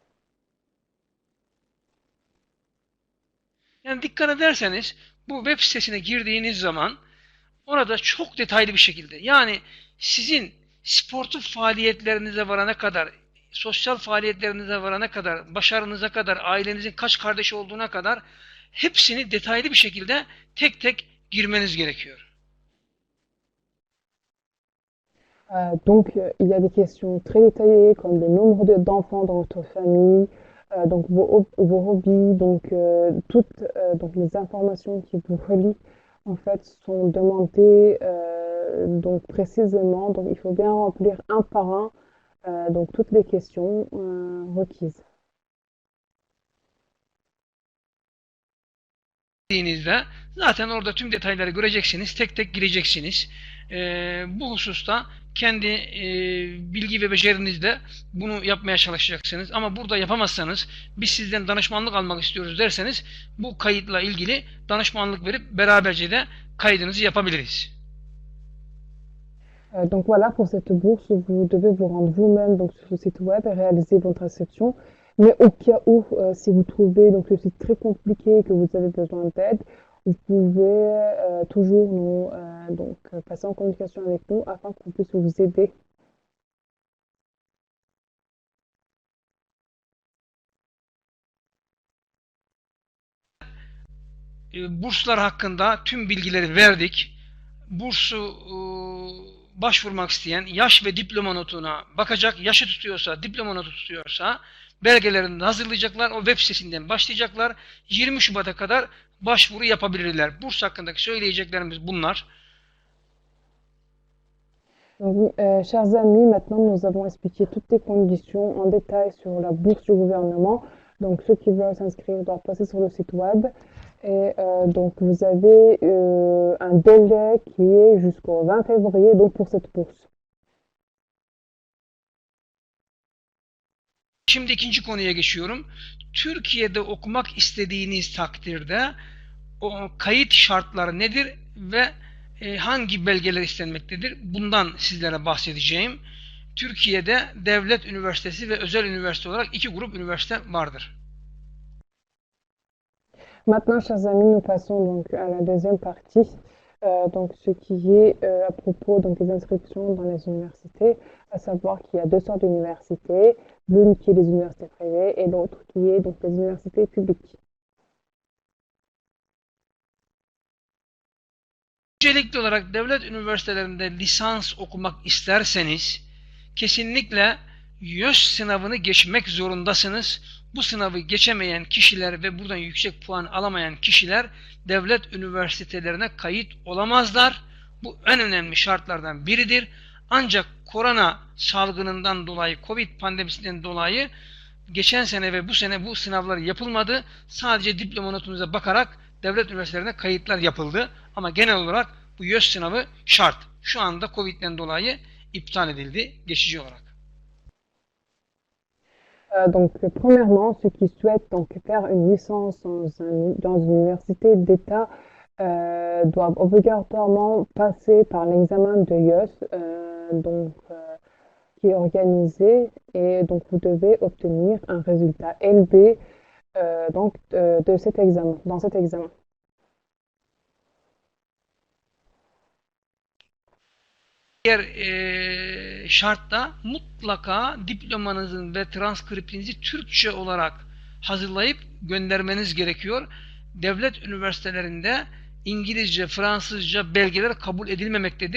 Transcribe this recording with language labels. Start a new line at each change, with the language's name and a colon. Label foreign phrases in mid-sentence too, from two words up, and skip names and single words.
Turkish: Yani dikkat ederseniz bu web sitesine girdiğiniz zaman orada çok detaylı bir şekilde, yani sizin sportif faaliyetlerinize varana kadar, sosyal faaliyetlerinize varana kadar, başarınıza kadar, ailenizin kaç kardeş olduğuna kadar hepsini detaylı bir şekilde tek tek girmeniz gerekiyor.
French: Donc il y a des questions très détaillées comme le nombre d'enfants dans votre famille, donc vos hobbies, donc toutes donc les informations qui vous relient en fait sont demandées donc précisément. Donc il faut bien remplir un par un donc toutes les questions requises.
Turkish: Zaten orada tüm detayları göreceksiniz, tek tek gireceksiniz. Bu hususta kendi bilgi ve becerinizle bunu yapmaya çalışacaksınız. Ama burada yapamazsanız, biz sizden danışmanlık almak istiyoruz derseniz, bu kayıtla ilgili danışmanlık verip beraberce de kaydınızı yapabiliriz.
French: Donc voilà, pour cette bourse, vous devez vous rendre vous-même donc sur le site web et réaliser votre inscription. Mais au cas où, si vous trouvez donc le site très compliqué et que vous avez besoin d'aide, vous pouvez toujours nous donc passer en communication avec nous afin qu'on puisse vous aider.
Turkish: Burslar hakkında tüm bilgileri verdik. Bursu başvurmak isteyen yaş ve diploma notuna bakacak. Yaşı tutuyorsa, diploma notu tutuyorsa belgelerini hazırlayacaklar. O web sitesinden başlayacaklar. 20 Şubat'a kadar başvuru yapabilirler. Burs hakkındaki söyleyeceklerimiz bunlar.
French: Donc, chers amis, maintenant nous avons expliqué toutes les conditions en détail sur la bourse du gouvernement. Donc ceux qui veulent s'inscrire doivent passer sur le site web. Et donc vous avez un délai qui est jusqu'au 20 février donc pour cette bourse.
Turkish: Şimdi ikinci konuya geçiyorum. Türkiye'de okumak istediğiniz takdirde o kayıt şartları nedir ve hangi belgeler istenmektedir? Bundan sizlere bahsedeceğim. Türkiye'de devlet üniversitesi ve özel üniversite olarak iki grup üniversite vardır.
French: Maintenant, chers amis, nous passons donc à la deuxième partie, donc ce qui est à propos donc des inscriptions dans les universités, à savoir qu'il y a deux sortes d'universités, l'une qui est des universités privées et l'autre qui est donc les universités publiques.
Turkish: Öncelikli olarak devlet üniversitelerinde lisans okumak isterseniz kesinlikle YÖS sınavını geçmek zorundasınız. Bu sınavı geçemeyen kişiler ve buradan yüksek puan alamayan kişiler devlet üniversitelerine kayıt olamazlar. Bu en önemli şartlardan biridir. Ancak korona salgınından dolayı, Covid pandemisinden dolayı geçen sene ve bu sene bu sınavlar yapılmadı. Sadece diploma notunuza bakarak devlet üniversitelerine kayıtlar yapıldı. Ama genel olarak bu YÖS sınavı şart. Şu anda Covid'den dolayı iptal edildi geçici olarak.
French: Donc, premièrement, ceux qui souhaitent donc faire une licence dans une université d'État doivent obligatoirement passer par l'examen de IELTS, qui est organisé, et donc vous devez obtenir un résultat élevé de cet examen, dans cet examen.
Turkish: Diğer şartta mutlaka diplomanızın ve transkriptinizi Türkçe olarak hazırlayıp göndermeniz gerekiyor. Devlet üniversitelerinde İngilizce, Fransızca belgeler kabul edilmemektedir.